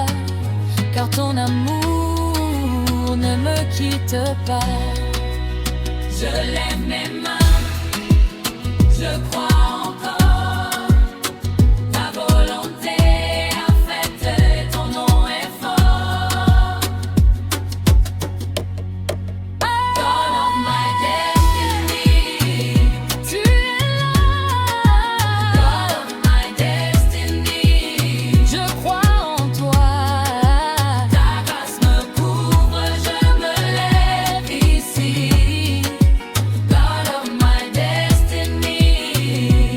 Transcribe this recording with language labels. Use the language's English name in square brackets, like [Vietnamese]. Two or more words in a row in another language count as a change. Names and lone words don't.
[French] Car ton amour ne me quitte pas. Je lève mes mains, je crois encore. Ta volonté a fait, ton nom est fort. [English] God of my destiny, [French] tu es là. [English] God of my destiny, [French] je crois en toi. Ta grâce me couvre, je me lève ici. [English] God of my destiny,